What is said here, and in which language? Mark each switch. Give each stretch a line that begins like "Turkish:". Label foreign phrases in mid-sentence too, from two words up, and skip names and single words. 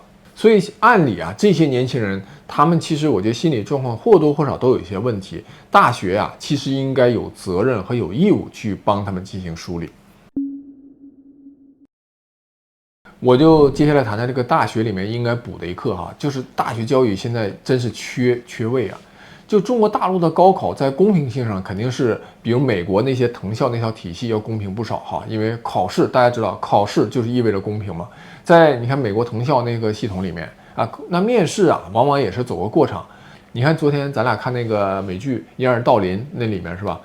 Chinese: 所以按理啊，這些年輕人他們其實我觉得心理狀況或多或少都有一些問題。大學啊，其實應該有責任和有義務去幫他們進行梳理。我就接下來談談這個大學裡面應該補的一課哈，就是大學教育現在真是缺位啊。就中國大陸的高考在公平性上肯定是比如美國那些藤校那套体系要公平不少哈，因為考試大家知道，考試就是意味着公平嘛。在你看美国藤校那個系統裡面啊，那面試啊往往也是走個過场。你看昨天咱俩看那個美劇《掩耳盜鈴》那裡面是吧？